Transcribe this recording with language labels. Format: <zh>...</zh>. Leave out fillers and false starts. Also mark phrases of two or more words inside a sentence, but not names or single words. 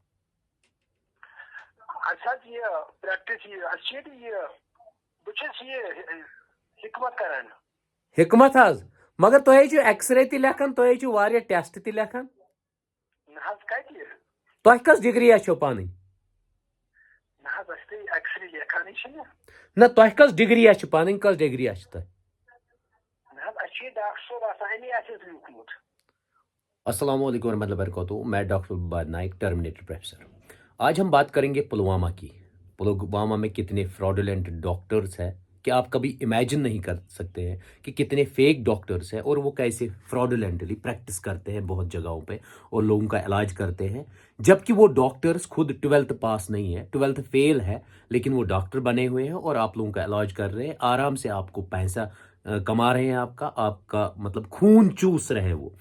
<ks>हिकमत हज, मगर तुह एक्सरे ति लेखन, तुह वारिया टेस्ट ति लेखन। तुह कस डिग्री पानी? न तुह कस डिग्री पानी, कस डिग्री तुह?</ks> <ar>السلام عليكم ورحمة الله وبركاته.</ar> <hi>मैं डॉक्टर बाबर नाइक,</hi> <en>Terminator Professor.</en> <hi>आज हम बात करेंगे पुलवामा की। पुलवामा में कितने</hi> <en>fraudulent doctors</en> <hi>हैं कि आप कभी इमेजिन नहीं कर सकते हैं कि कितने</hi> <en>fake doctors</en> <hi>हैं, और वो कैसे</hi> <en>fraudulently practice</en> <hi>करते हैं बहुत जगहों पे और लोगों का इलाज करते हैं, जबकि वो डॉक्टर्स खुद 12th पास नहीं है, 12th फेल है, लेकिन वो डॉक्टर बने हुए हैं और आप लोगों का इलाज कर रहे हैं, आराम से आपको पैसा कमा रहे हैं, आपका मतलब खून चूस रहे हैं वो।</hi>